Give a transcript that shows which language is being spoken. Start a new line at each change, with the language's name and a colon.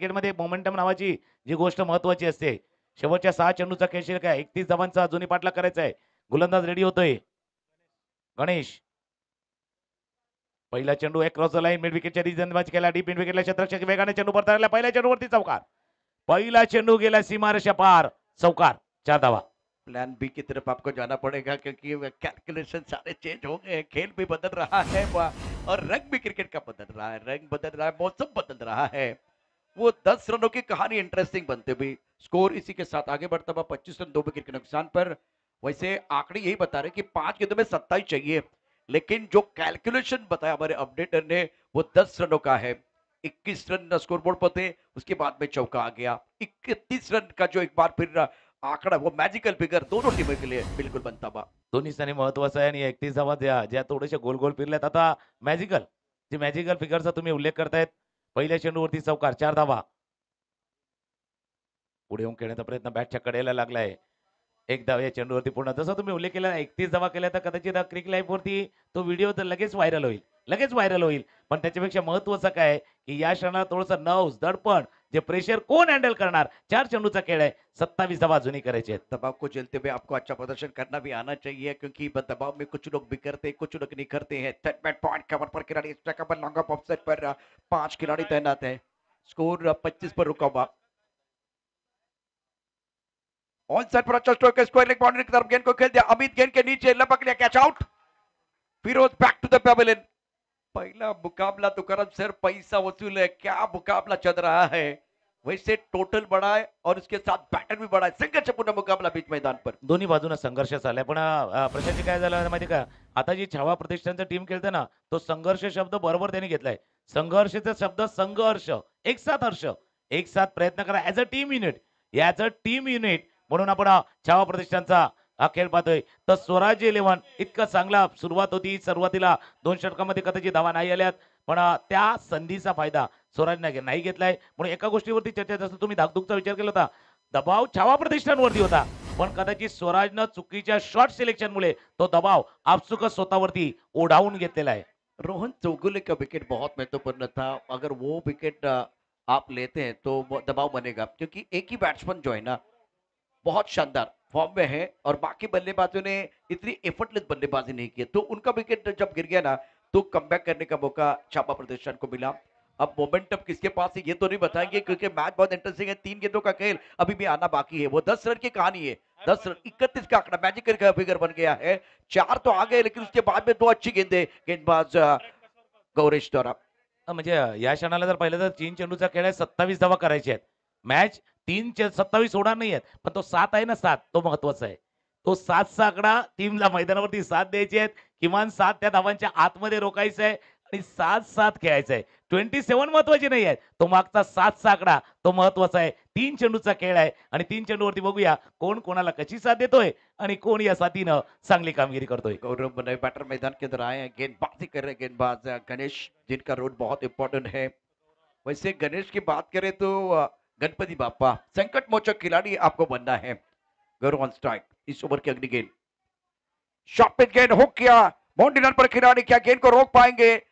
Marathi: क्रिकेटमध्ये मोमेंटम नावाची जी गोष्ट महत्वाची असते. शेवटच्या 6 चेंडूचा खेळ काय 31 धावांचा अजूनही पाठलाग करायचा आहे. गोलंदाज रेडी होतोय. गणेश पहिला चेंडू एक cross line mid विकेटच्या region match केला. डीप मिड विकेटला क्षेत्ररक्षक वेगाने चेंडू परतायला पहिल्या चेंडूवरती चौकार. पहिला चेंडू गेला सीमारेषा पार, चौकार, 4 धावा.
Hindi: प्लान बी की तरफ आपको जाना पड़ेगा क्योंकि कैलकुलेशन सारे चेंज हो गए खेल भी बदल रहा है और रंग भी क्रिकेट का बदल रहा है रंग बदल रहा है मौसम बदल रहा है. वो 10 रनों की कहानी इंटरेस्टिंग बनते हुए स्कोर इसी के साथ आगे बढ़ता हुआ 25 रन 2 विकेट के नुकसान पर. वैसे आंकड़े यही बता रहे कि 5 गेंदों में 27 चाहिए लेकिन जो कैलकुलेशन बताया हमारे अपडेटर ने वो 10 रनों का है. 21 रन स्कोर बोर्ड पर थे उसके बाद में चौका आ गया. 31 रन का जो एक बार फिर आंकड़ा वो मॅजिकल फिगर दोनों टीमों के लिए बिल्कुल बनता हुआ.
Marathi: दोन्ही स्थानी महत्वाचं आहे आणि 31 धावा ज्या ज्या थोडेसे गोल गोल फिरल्यात आता मॅजिकल जी मॅजिकल फिगरचा तुम्ही उल्लेख करतायत. पहिल्या चेंडूवरती चौकार, 4 धावा. पुढे येऊन खेळण्याचा प्रयत्न बॅटच्या कडेला लागलाय. एक धाव या चेंडूवरती पूर्ण. जसं तुम्ही उल्लेख केला 31 धावा केल्या तर कदाचित क्रिक लाईव्ह वरती तो व्हिडिओ तर लगेच व्हायरल होईल. लगेच व्हायरल होईल. पण त्याच्यापेक्षा महत्वाचं काय आहे, की या क्षणाला थोडंसं नर्व्स, दडपण, जे प्रेशर कोण हँडल करणार? 4 चेंडूचा खेळ आहे. 27 धावा अजूनही करायचे आहेत.
Hindi: दबाव को झेलते हुए आपको अच्छा प्रदर्शन करना भी आना चाहिए क्योंकि दबाव में कुछ लोग बिखरते कुछ लोग निखरते हैं. थर्ड पॉइंट कवर पर खिलाड़ी इस कवर लॉन्ग ऑफ ऑफसेट पर 5 खिलाड़ी तैनात है. स्कोर 25 पर रुका हुआ. ऑन साइड पर अच्छा स्ट्रोक है, स्क्वायर लेग बाउंड्री की तरफ गेंद को खेल दिया, अमित गेंद के नीचे लपक लिया, catch out. Firoz
English: Back to the pavilion.
Hindi: पहला मुकाबला तो करम सर पैसा वसूल है, क्या मुकाबला चल रहा है। वैसे टोटल बड़ा है और उसके साथ बैटर भी बड़ा है, संघर्षपूर्ण मुकाबला बीच मैदान पर।
Marathi: दोन्ही बाजूने संघर्ष चाललाय पण प्रशांतजी काय झालं माहिती का, आता जी छावा प्रतिष्ठानचं टीम खेळते ना, तो संघर्ष शब्द बरोबर त्यांनी घेतलाय. संघर्षाचा शब्द संघर्ष, एक साथ हर्ष, एक साथ प्रयत्न करा
English: as a team unit,
Marathi: as a team unit म्हणून आपण छावा प्रतिष्ठानचा हा खेळ पाहतोय. तर स्वराज्य 11 इतका चांगला सुरुवात होती. सुरुवातीला 2 षटकामध्ये कदाचित धावा नाही आल्यात, पण त्या संधीचा फायदा स्वराजने नाही घेतलाय. म्हणून एका गोष्टीवरती चर्चा, जसं तुम्ही धाकधूकचा विचार केला होता, दबाव छावा प्रतिष्ठानवरती होता, पण कदाचित स्वराजनं चुकीच्या शॉट सिलेक्शनमुळे तो दबाव आपसुकच स्वतःवरती ओढावून घेतलेला आहे.
Hindi: रोहन चौगुले का विकेट बहुत महत्वपूर्ण था, अगर वो विकेट आप लेते हैं तो वो दबाव बनेगा, क्योंकि एक ही बैट्समैन जो है ना बहुत शानदार फॉर्म में है और बाकी बल्लेबाजों ने इतनी एफर्टलेस बल्लेबाजी नहीं की, तो उनका विकेट जब गिर गया ना तो कमबैक करने का मौका छापा प्रदर्शन को मिला। अब मोमेंटम किसके पास है ये तो नहीं बताएंगे, क्योंकि मैच बहुत इंटरेस्टिंग है, 3 गेंदों का खेल अभी भी आना बाकी है। वो 10 रन की कहानी है, 10 रन 31 का आंकड़ा मैजिकल का फिगर बन गया है। 4 तो आ गए, लेकिन उसके बाद में 2 अच्छी गेंदे गेंदबाज गौरेश द्वारा।
Marathi: म्हणजे या क्षणाला जर पाहिलं तर 3 चेंडूचा खेळ आहे, 27 धावा करायचे आहेत. मॅच 27 होणार नाही आहेत, पण तो 7 आहे ना 7, तो महत्वाचा आहे. तो 7चा आकडा टीमला मैदानावरती 7 द्यायचे आहेत. किमान 7 त्या धावांच्या आतमध्ये रोखायचं आहे आणि 7-7 खेळायचं आहे. 27 महत्वाची नाही आहेत. तो मागचा 7चा आकडा तो महत्वाचा आहे. 3 चेंडूचा खेळ आहे आणि 3 चेंडूवरती बघूया कोण कोणाला कशी साथ देतोय आणि कोण या साथीनं चांगली कामगिरी करतोय.
Hindi: गौरव नए बैटर मैदान के अंदर आए हैं, गेंदबाजी कर रहे हैं गेंदबाज गणेश, जिनका रोल बहुत इंपॉर्टेंट है। वैसे गणेश की बात करें तो गणपति बापा संकट मोचक खिलाड़ी आपको बनना है। गौरव ऑन स्ट्राइक, इस ओवर की अगली गेंद, शॉट पे गेंद हुक किया, बाउंड्री रन पर खिलाड़ी, क्या गेंद को रोक पाएंगे?